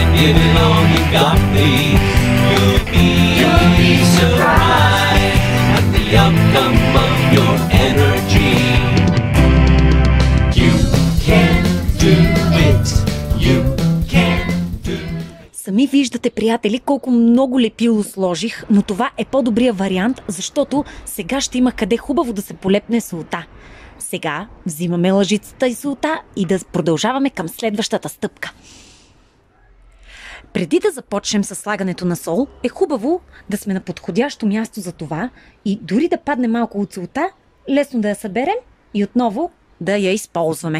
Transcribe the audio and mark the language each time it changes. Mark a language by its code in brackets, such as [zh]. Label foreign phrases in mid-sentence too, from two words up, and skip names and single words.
[en] Give it all you got, please. You'll be surprised at the outcome of your energy. You can do it. You can do it. [bg] Сами виждате, приятели, колко много лепило сложих, но това е по-добрия вариант, защото сега ще има къде хубаво да се полепне солта. Сега взимаме лъжицата и солта и да продължаваме към следващата стъпка. Преди да започнем с слагането на сол, е хубаво да сме на подходящо място за това и дори да падне малко от солта, лесно да я съберем и отново да я използваме.